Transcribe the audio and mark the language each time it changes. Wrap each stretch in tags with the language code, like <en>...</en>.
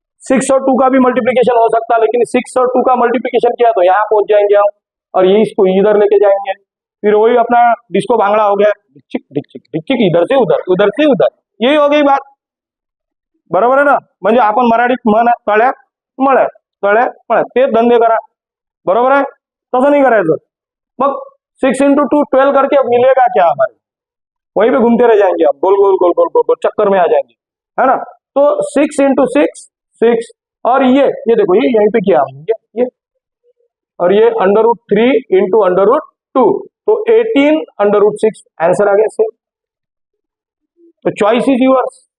<hi>6 और 2 का भी मल्टीप्लिकेशन हो सकता है, लेकिन 6 और 2 का मल्टीप्लिकेशन किया तो यहाँ पहुंच जाएंगे हम, और ये इसको इधर लेके जाएंगे. फिर वही अपना डिस्को भांगड़ा हो गया, ढिकचिक इधर से उधर, यही हो गई बात.</hi> <mr>बरोबर आहे ना. म्हणजे आपण मराठीत म्हण तळ्यात मळ्यात ते धंदे करा. बरोबर आहे, तसं नाही करायचं.</mr> <hi>मग 6 इंटू 2 12 करके अब मिलेगा क्या हमारे? वहीं पे घूमते रह जाएंगे हम, गोल चक्कर में आ जाएंगे, है ना. तो 6 इंटू 6 और ये देखो ये यहीं पे किया हमने ये और ये √3 इंटू √2 तो 18 √6 आंसर आ गया सेम. तो</hi> <en>Choice is yours.</en>